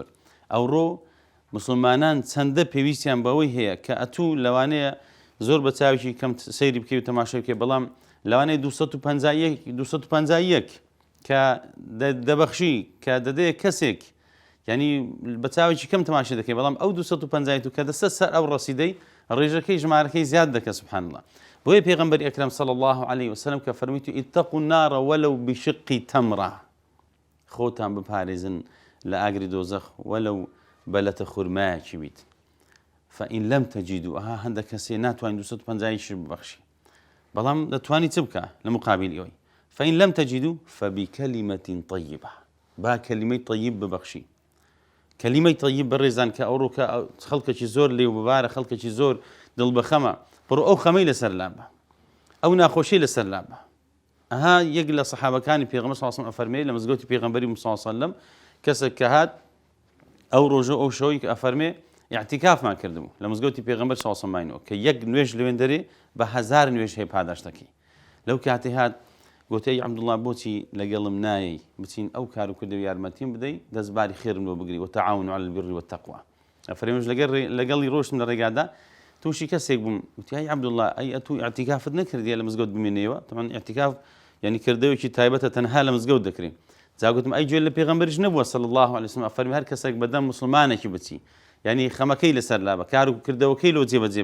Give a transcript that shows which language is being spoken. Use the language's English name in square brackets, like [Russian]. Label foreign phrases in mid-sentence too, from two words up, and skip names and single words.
[Central Kurdish] ئەوڕۆ مسلمانان چەندە پێویستیان بەوەی هەیە کە ئەتوو لەوانەیە زۆر بە چاوێکی کەم سەیری بکەی و تەماشای بکەی، بەڵام لەوانەیە 251 کە دەبەخشی کە دەدەیە کەسێک، ینی بە چاوێکی کەم تەماشای دەکەی، بەڵام ئەو 250 کە دەستە سەر ئەو ڕەسیدەی ڕێژەکەی ژمارەکەی زیاد دەکە. [Arabic] سبحان الله. [Central Kurdish] بۆیە پێغەمبەری ئەکرەم [Arabic] صلی الله علیه وسلم [Central Kurdish] کە فەرمیتو [Arabic] اتقوا النار ولو بشق تمرة، [Central Kurdish] خۆتان بپارێزن لە ئاگری دۆزەخ وەلەو بەلەتە خورمایەکی بیت. [Arabic] فإن لم تجدوا، [Central Kurdish] هەندێک کەسێ ناتوانین 250 ببەخشی، بەڵام دەتوانی چ بکە لە مقابل ئەوەی. [Arabic] فإن لم تجدوا فبكلمة طيبة، [Central Kurdish] با کەلیمەی طیب ببەخشی. کەلیمەی طیب بەڕێزان کە ئەوڕۆکە خەڵکێکی زۆر لێو ببارە، خەڵکێکی زۆر دڵبەخەمە، بڕۆ ئەو خەمەی لەسەر لابە، ئەو ناخۆشی لەسەر لابە. یەک لە سەحابەکانی پێغەمبەر [Arabic] صلی الله علیه و سلم [Central Kurdish] ئەفەرمێ لە مزگەوتی پێغەمبەری [Arabic] صلی الله علیه و سلم [Central Kurdish] کەسێک کە هات ئەو ڕۆژە ئەو شەوی کە ئەفەرمێ اعتکافمان کردبوو لە مزگەوتی پێغەمبەر [Arabic] صلی الله علیه [Central Kurdish] و کە یەک نوێژ لەوێن دەرێ بە 1000 نوێژ هەیە پاداشتەکەی لەو کاتێ هات گوتی عەبدوڵڵا بۆچی لەگەڵم نایی بچین ئەو کار و کردەوە یارمەتیم بدەی دەستباری خێرم لۆ بگری [Arabic] وتعاونوا على البر والتقوى [Central Kurdish] ئەفەرمێش لەگەڵی ڕۆشتم لە ڕێگادا تووشی کەسێک بووم وتی ئای عەبدوڵڵا ئەی ئەتوو اعتکافت نەکردیە لە مزگەوت بمێنەوە طبعا اعتکاف یعنی کردەوەکی تایبەتە تەنها لە مزگەوت دەکرێت جاگوتم ئەی گوێ لە پێغەمبەریش نەبووە [Arabic] صلی الله علیه وسلم [Central Kurdish] ئەفەرمی هەر کەسێک بەدەم موسڵمانێکی بچی یعنی خەمەکەی لەسەر لابە کار و کردەوەکەی لۆ جێبەجێ